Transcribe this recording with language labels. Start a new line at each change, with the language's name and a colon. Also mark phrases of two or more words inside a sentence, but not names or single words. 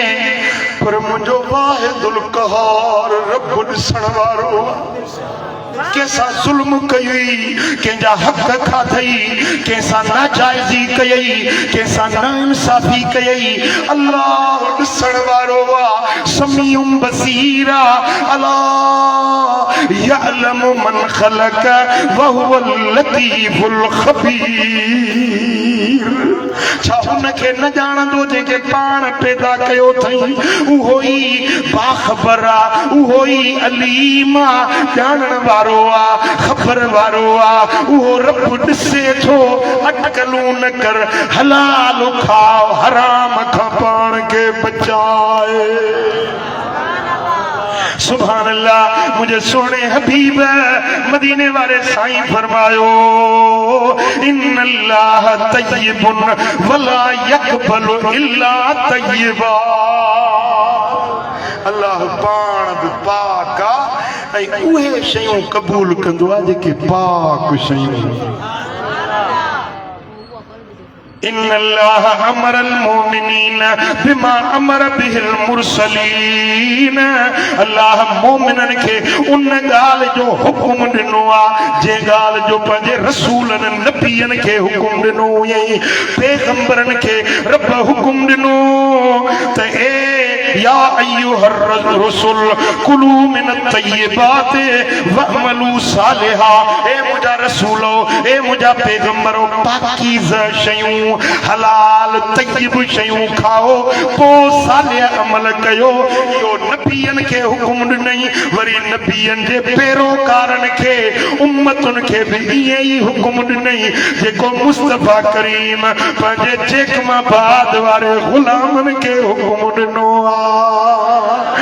Sindhi: पर मुंहिंजो वाहिदुल क़हार रब ॾिसण वारो, कंहिंसां ज़ुल्म कई, कंहिंजा हक़ खाधई, कंहिंसां नाजाइज़ी कयई, कंहिंसां नाइंसाफ़ी कयई, अल्लाह ॾिसण वारो आहे,
Arabic: سميعاً بصيراً الله يعلم من خلق وهو اللطيف الخبير.
Sindhi: छा उनखे न ॼाणंदो जंहिंखे पाण पैदा कयो अथई, उहो ई बाख़बर आहे, उहो ई अलीम आहे, ॼाणण वारो आहे, ख़बर वारो आहे, उहो रब ॾिसे थो। अटकलूं न कर, हलाल खाओ, हराम खां पाण खे बचाए।
Arabic: سبحان الله.
Sindhi: मुझे सोने हबीब मदीने वाले साईं फरमायो,
Arabic: إن الله طيب ولا يقبل إلا طيبا.
Sindhi: अल्लाह पाण बि पाक आहे ऐं उहे शयूं क़बूल कंदो आहे जेके पाक शयूं।
Arabic: إن الله أمر المؤمنين بما أمر به المرسلين.
Sindhi: अल्लाह मोमिननि खे उन ॻाल्हि जो हुकुम ॾिनो आहे जे ॻाल्हि जो पंहिंजे रसूलनि नबीअनि खे हुकुम ॾिनो, ईअं पैगंबरनि खे रब हुकुम ॾिनो त ए
Arabic: يا أيها الرسل كلوا من الطيبات واعملوا صالحا.
Sindhi: ए मुंहिंजा रसूलो, ए मुंहिंजा पैगंबरो, पाकीज़ शयूं, हलाल तय्यब शयूं खाओ, पोइ सालिह अमल कयो। इहो नबीअनि खे हुकुम ॾिनई, वरी नबीअनि जे पैरोकारनि खे, उम्मतुनि खे बि ईअं ई हुकुम ॾिनई जेको मुस्तफा करीम पंहिंजे जेकमाबाद वारे ग़ुलामनि खे हुकुम ॾिनो आहे।